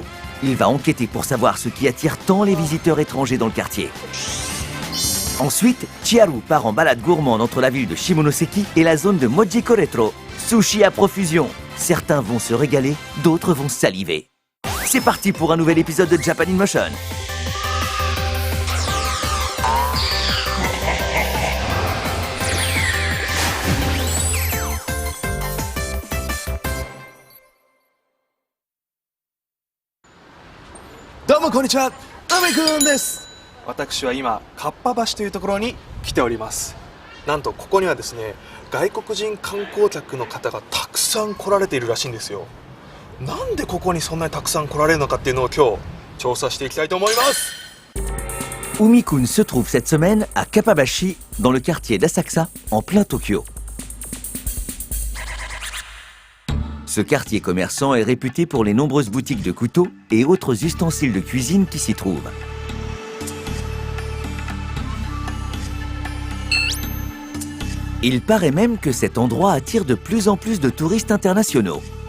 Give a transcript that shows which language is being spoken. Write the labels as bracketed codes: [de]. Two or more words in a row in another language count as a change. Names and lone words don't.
[fr] Il va enquêter pour savoir ce qui attire tant les visiteurs étrangers dans le quartier. Ensuite, Chiharu part en balade gourmande entre la ville de Shimonoseki et la zone de Mojiko Retro. Sushi à profusion. Certains vont se régaler, d'autres vont saliver. C'est parti pour un nouvel épisode de Japan in Motion. [ja] どうもこんにちは、Umi-kunです. 私は今、かっぱ橋というところに来ております。なんとここにはですね、外国人観光客の方がたくさん来られているらしいんですよ。なんでここにそんなにたくさん来られるのかっていうのを今日調査していきたいと思います。 [fr] Umi-kun se trouve cette semaine à Kappabashi, dans le quartier d'Asakusa, en plein Tokyo. Ce quartier commerçant est réputé pour les nombreuses boutiques de couteaux et autres ustensiles de cuisine qui s'y trouvent. Il paraît même que cet endroit attire de plus en plus de touristes internationaux.